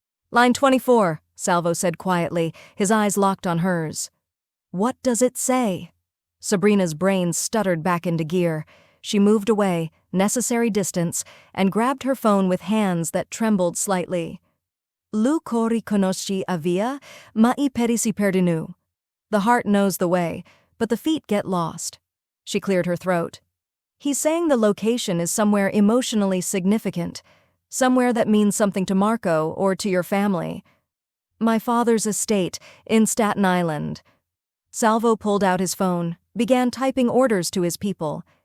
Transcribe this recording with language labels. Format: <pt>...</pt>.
<en>"Line 24, Salvo said quietly, his eyes locked on hers. "What does it say?" Sabrina's brain stuttered back into gear. She moved away, necessary distance, and grabbed her phone with hands that trembled slightly.</en> <scn>"Lu cori conosci a via, ma I peri si perdono."</scn> <en>The heart knows the way, but the feet get lost. She cleared her throat. "He's saying the location is somewhere emotionally significant, somewhere that means something to Marco or to your family." "My father's estate, in Staten Island." Salvo pulled out his phone, began typing orders to his people.</en>